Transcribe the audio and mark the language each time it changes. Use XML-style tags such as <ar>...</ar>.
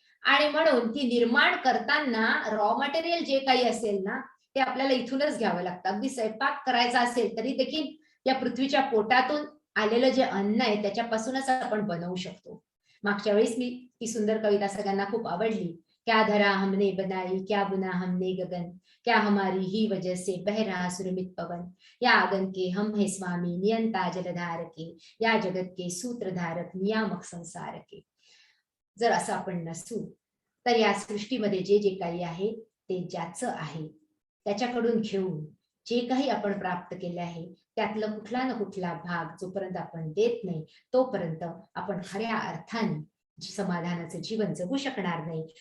<mr>आणि म्हणून ती निर्माण करताना रॉ मटेरियल जे काही असेल ना ते आपल्याला इथूनच घ्यावं लागतं. अगदी स्वयंपाक करायचा असेल तरी देखील या पृथ्वीच्या पोटातून आलेलं जे अन्न आहे त्याच्यापासूनच आपण बनवू शकतो. मागच्या वेळेस मी ती सुंदर कविता सगळ्यांना खूप आवडली.</mr> <hi>क्या धरा हमने बनाई, क्या बुना हमने गगन, क्या हमारी ही वजह से बह रहा सुरमित पवन, या आगन के हम है स्वामी नियंता जलधार के, या जगत के सूत्रधारक नियामक संसार के.</hi> <mr>जर असं आपण नसू तर या सृष्टीमध्ये जे जे काही आहे ते ज्याचं आहे त्याच्याकडून घेऊन जे काही आपण प्राप्त केले आहे त्यातलं कुठला ना कुठला भाग जोपर्यंत आपण देत नाही तोपर्यंत आपण खऱ्या अर्थाने समाधानाचं जीवन जगू शकणार नाही.</mr>